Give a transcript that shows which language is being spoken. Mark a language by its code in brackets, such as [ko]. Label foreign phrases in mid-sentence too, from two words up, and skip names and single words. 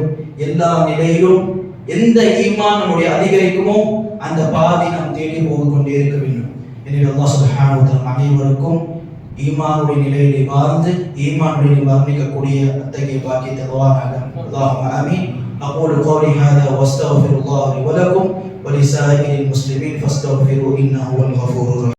[ta] எல்லா நிலையிலும் எந்த ஈமான் நம்முடைய அதிகரிக்குமோ அந்த பாதை நாம் தேடி போக கொண்டே இருக்க வேண்டும். எனவே [ar] الله سبحانه وتعالى [ta] அனைவருக்கும் ஈமானுடைய நிலையிலே வாழ்ந்து ஈமானுடைய வர்ணிக்கக்கூடிய அத்தகைய பாக்கியத்தை தருவானாக. [ar] اللهم آمين. أقول قولي هذا واستغفر الله لي ولكم ولسائر المسلمين فاستغفروا إنه هو الغفور الرحيم.